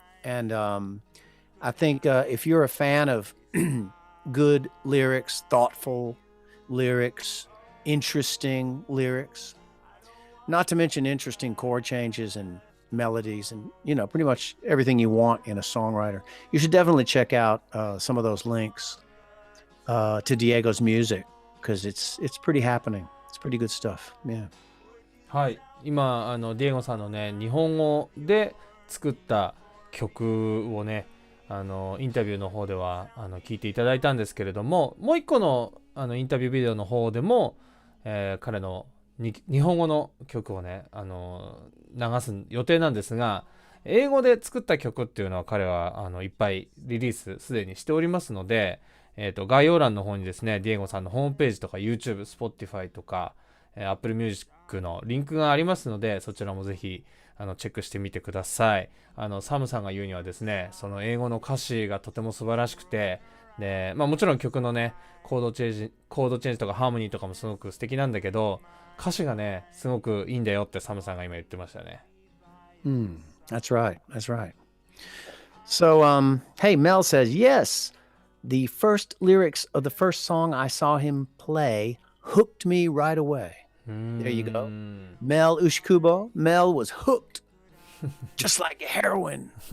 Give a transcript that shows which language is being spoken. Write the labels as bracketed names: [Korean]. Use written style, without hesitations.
[English] And I think if you're a fan of good lyrics, thoughtful lyrics, interesting lyrics, not to mention interesting chord changes and melodies, and pretty much everything you want in a songwriter, you should definitely check out some of those links to Diego's music, because it's pretty happening. It's pretty good stuff. Yeah. [Japanese] はい、今ディエゴさんのね、日本語で作った曲をね、インタビューの方では聞いていただいたんですけれども、もう一個のインタビュービデオの方でも、彼の日本語の曲をね、流す予定なんですが、英語で作った曲っていうのは彼はいっぱいリリースすでにしておりますので、概要欄の方にですね、ディエゴさんのホームページとか YouTube、Spotify とか、Apple Music のリンクがありますので、そちらもぜひチェックしてみてください。サムさんが言うにはですね、その英語の歌詞がとても素晴らしくて、で、もちろん曲のね、コードチェンジとかハーモニーとかもすごく素敵なんだけど、歌詞がね、すごくいいんだよってサムさんが今言ってましたね。 [English] That's right. That's right. So, hey, Mel says, yes, the first lyrics of the first song I saw him play hooked me right away. There you go. Mel Ushikubo. Mel was hooked, just like heroin.